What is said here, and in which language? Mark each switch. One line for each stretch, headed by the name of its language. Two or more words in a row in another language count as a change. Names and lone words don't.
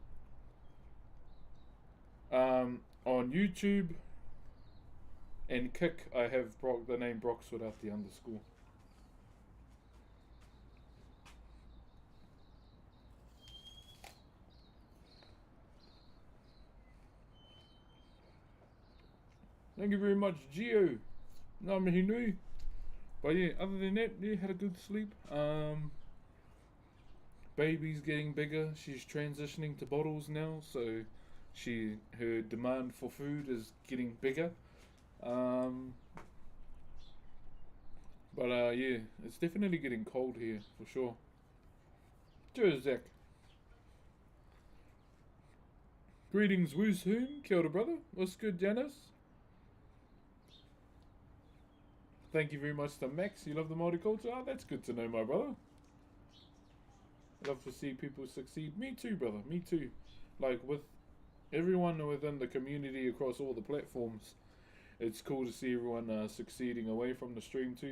English: On YouTube and Kick, I have the name Brox without the underscore. Thank you very much, Gio.
Māori: Ngā mihi nui.
English: But yeah, other than that, yeah, had a good sleep. Baby's getting bigger. She's transitioning to bottles now, so her demand for food is getting bigger. But yeah, it's definitely getting cold here for sure. Cheers, Zach. Greetings, Woos Hoon.
Māori: Kia ora,
English: brother. What's good, Janice? Thank you very much to Max. You love the Maori culture? Oh, that's good to know, my brother. I love to see people succeed. Me too, brother. Me too. Like with everyone within the community across all the platforms, it's cool to see everyone succeeding away from the stream too.